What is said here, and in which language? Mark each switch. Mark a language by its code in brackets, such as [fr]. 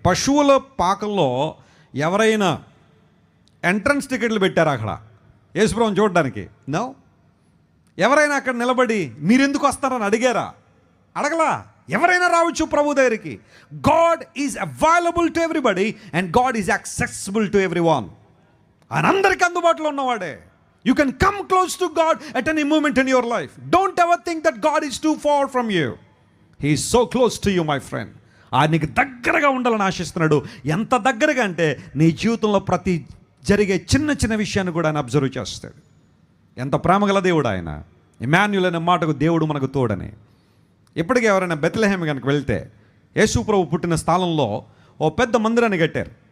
[te] పశువుల పాకల్లో ఎవరైనా ఎంట్రన్స్ టికెట్లు పెట్టారా అక్కడ యేసుప్రభుని చూడడానికి? నో. ఎవరైనా అక్కడ నిలబడి మీరెందుకు వస్తారని అడిగారా? అడగలా. ఎవరైనా రావచ్చు ప్రభు దగ్గరికి. [en] God is available to everybody and God is accessible to everyone. [te] ఆయన అందరికీ అందుబాటులో ఉన్నవాడే. [en] You can come close to God at any moment in your life. Don't ever think that God is too far from you. He is so close to you, my friend. [te] ఆయన నీకు దగ్గరగా ఉండాలని ఆశిస్తున్నాడు. ఎంత దగ్గరగా అంటే నీ జీవితంలో ప్రతి జరిగే చిన్న చిన్న విషయాన్ని కూడా ఆయన అబ్జర్వ్ చేస్తాడు. ఎంత ప్రేమగల దేవుడు ఆయన. ఇమాన్యుల్ అనే మాటకు దేవుడు మనకు తోడని. ఇప్పటికీ ఎవరైనా బెత్లెహేమ్ కనుక వెళ్తే యేసు ప్రభు పుట్టిన స్థలంలో ఓ పెద్ద మందిరాన్ని కట్టారు.